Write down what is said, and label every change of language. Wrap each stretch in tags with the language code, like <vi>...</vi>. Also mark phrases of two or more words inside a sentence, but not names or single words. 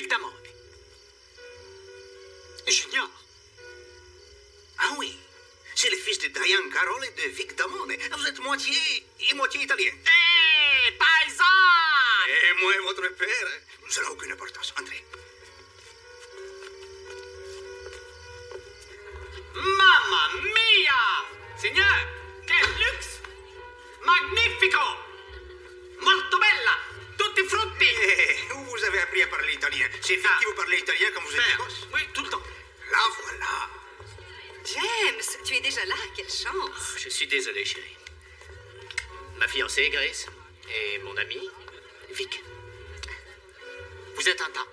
<fr>Vic Damon. Junior. Ah oui, c'est le fils de Diane Carroll et de Vic Damon. Vous êtes moitié et moitié italien. Hé, paysan! Et moi et votre père, ça n'a aucune importance. André.</fr> <it>Mamma mia! Signor,</it> <fr>quel luxe!</fr> <it>Magnifico! Molto bella! Tutti frutti!</it> <fr>C'est Vic qui vous parlait italien quand vous étiez Père, gosse. oui, tout le temps. Là, voilà. James, tu es déjà là, quelle chance. Je suis désolé, chérie. Ma fiancée, Grace, et mon ami, Vic. Vous êtes un tas.</fr>